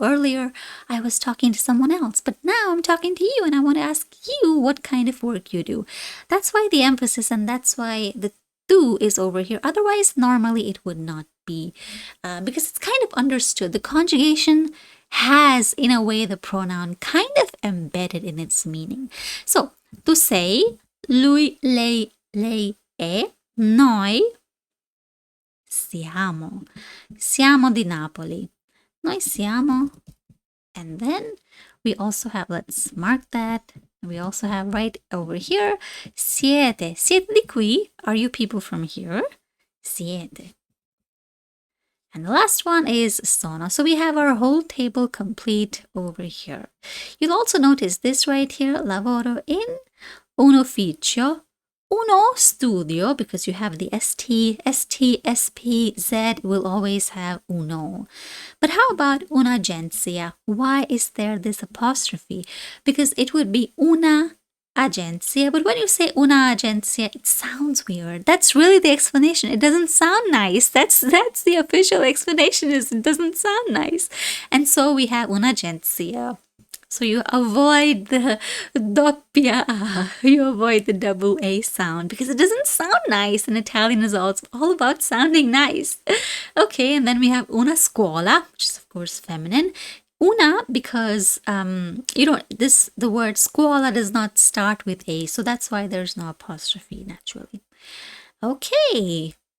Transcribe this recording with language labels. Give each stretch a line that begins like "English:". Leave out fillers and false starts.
English: Earlier I was talking to someone else, but now I'm talking to you and I want to ask you what kind of work you do. That's why the emphasis, and that's why the tu is over here. Otherwise, normally it would not be, because it's kind of understood. The conjugation has, in a way, the pronoun kind of embedded in its meaning.
Italian: So, tu sei, lui, lei è, noi siamo. Siamo di Napoli. Noi siamo.
English: And then we also have, let's mark that. We also have right over here, siete.
Italian: Siete di qui?
English: Are you people from here? Siete. And the last one is sono. So we have our whole table complete over here. You'll also notice this right here,
Italian: lavoro in un ufficio, uno studio,
English: because you have the st, sp, z will always have uno. But how about un'agenzia? Why is there this apostrophe? Because it would be una agenzia, but when you say una agenzia, it sounds weird. That's really the explanation. It doesn't sound nice. That's the official explanation, is it doesn't sound nice. And so we have un'agenzia. So you avoid the doppia A, you avoid the double A sound, because it doesn't sound nice, and Italian is all about sounding nice. Okay, and then we have una scuola, which is of course feminine. Una, because the word scuola does not start with A, so that's why there's no apostrophe naturally. Okay,